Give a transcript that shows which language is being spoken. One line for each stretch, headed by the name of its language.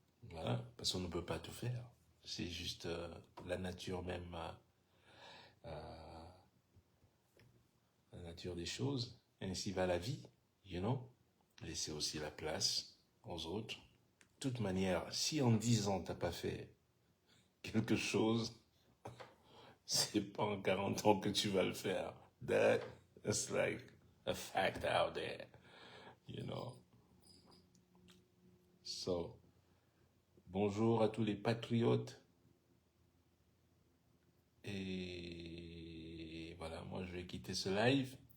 French: Voilà, parce qu'on ne peut pas tout faire. C'est juste la nature même, la nature des choses. Ainsi va la vie,
English: you know.
French: Laisser aussi la place aux autres. De toute manière, si en 10 ans, t'as pas fait quelque chose, c'est pas en 40 ans que tu vas le faire.
English: That's like a fact out there, you know. So,
French: Bonjour à tous les patriotes. Et voilà, moi je vais quitter ce live.